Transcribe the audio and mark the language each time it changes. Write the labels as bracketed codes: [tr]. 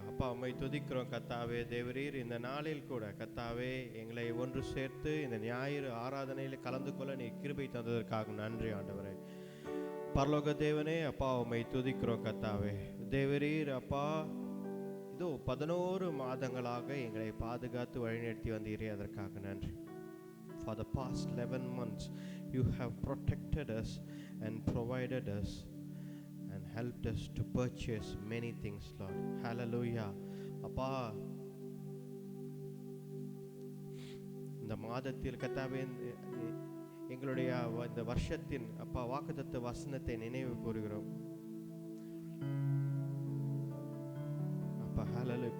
[ta] அப்பா, உம்மை துதிக்கிறோம் கர்த்தாவே. தேவரீர் இந்த நாளில் கூட கர்த்தாவே எங்களை ஒன்று சேர்த்து இந்த ஞாயிறு ஆராதனையில் கலந்து கொள்ள நீ கிருபை தந்ததற்காக நன்றி ஆண்டவரே. பரலோக தேவனே, அப்பா உம்மை துதிக்கிறோம் கர்த்தாவே. தேவரீர் அப்பா, இதோ 11 மாதங்களாக எங்களை பாதுகாத்து வழிநடத்தி வந்தீரே, அதற்காக நன்றி. [en] For the past 11 months, you have protected us and provided us and helped us to purchase many things, Lord. Hallelujah. [ta] அப்பா, இந்த மாதத்தில் கர்த்தாவே எங்களுடைய இந்த வருஷத்தின் அப்பா வாக்குத்தத்த வசனத்தை நினைவு கூறுகிறோம் அப்பா. [en] Hallelujah.